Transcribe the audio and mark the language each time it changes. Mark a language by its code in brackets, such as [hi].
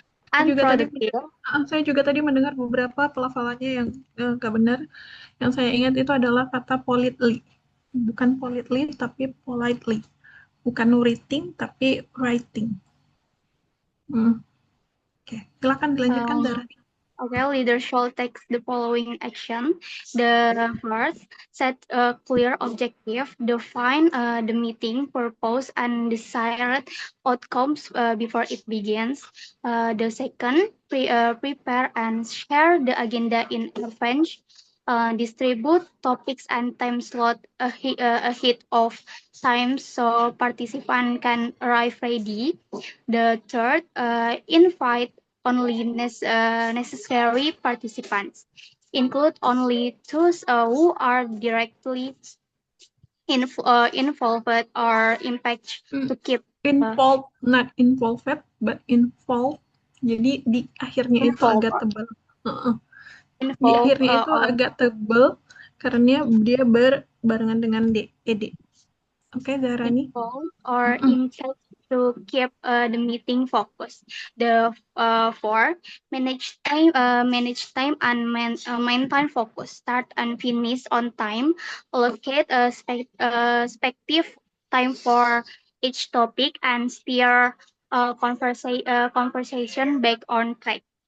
[id] Saya juga tadi mendengar beberapa pelafalannya yang nggak benar. Yang saya ingat itu adalah kata politely. Bukan politely, tapi politely. Bukan writing, tapi writing. Oke, silakan dilanjutkan, Zara. [en] Okay, leaders should take the following action. The first, set a clear objective, define the meeting purpose and desired outcomes before it begins. The second, prepare and share the agenda in advance. Distribute topics and time slot ahead of time so participants can arrive ready. The third, invite only necessary participants. Include only those who are directly involved or impact to keep. Involved, not involved, but involved. [id] Jadi di akhirnya itu agak tebal. Di akhirnya itu agak tebal karena dia berbarengan dengan ed. [en] Okay, Zarani. Or impact to keep the meeting focused. The four, manage time and maintain focus. Start and finish on time. Allocate a respective time for each topic and steer conversation back on track.